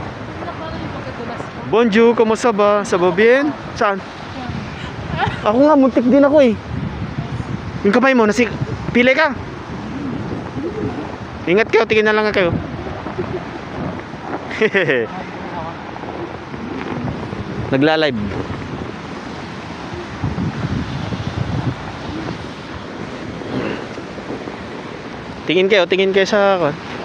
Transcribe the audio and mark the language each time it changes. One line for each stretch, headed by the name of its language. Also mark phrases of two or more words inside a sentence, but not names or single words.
French: Bonjour,
Filipino: kumusta ba?
French: Ça va bien?
Filipino: Saan? Ako nga, muntik din ako eh. Yung kamay mo, pili ka. Ingat kayo, tingin na lang kayo. Nagla-live. Tingin kayo sa ako.